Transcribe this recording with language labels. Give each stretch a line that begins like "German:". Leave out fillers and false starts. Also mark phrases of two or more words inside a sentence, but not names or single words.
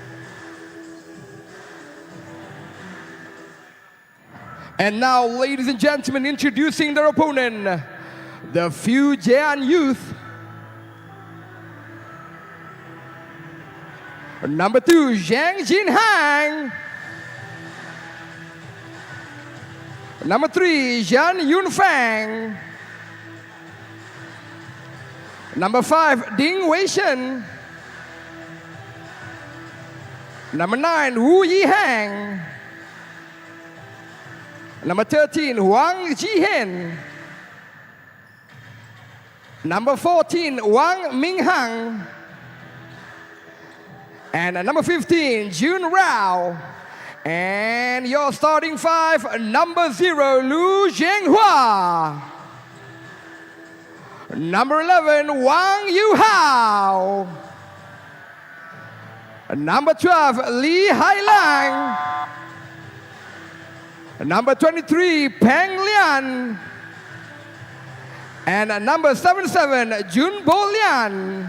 English: And now, ladies and gentlemen, introducing their opponent, the Fujian Youth. Number 2, Zhang Jin Hang. Number 3, Zhan Yun Fang. Number 5, Ding Wei Shen. Number 9, Wu Yi Hang. Number 13, Wang Jihen. Number 14, Wang Minghang. And number 15, Jun Rao. And your starting five, number 0, Lu Zhenghua. Number 11, Wang Yuhao. Number 12, Li Hailang. Number 23, Peng Lian. And number 77, Jun Bo Lian.